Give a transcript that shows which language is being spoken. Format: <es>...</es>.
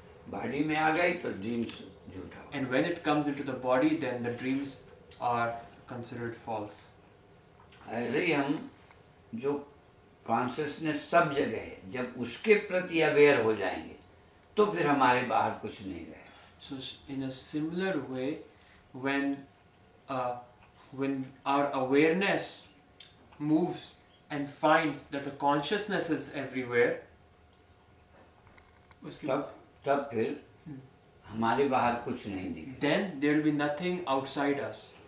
<hi>Body में आ गई तो ड्रीम्स झूठा हो।</hi> <en>And when it comes into the body, then the dreams are considered false.</en> <hi>ऐसे ही हम जो कॉन्शियसनेस सब जगह है, जब उसके प्रति अवेयर हो जाएंगे तो फिर हमारे बाहर कुछ नहीं रहेगा।</hi> <en>So in a similar way, when our awareness moves and finds that the consciousness is everywhere,</en> <hi>तब फिर हमारे बाहर कुछ नहीं दिखेगा।</hi> <en>then there will be nothing outside us.</en>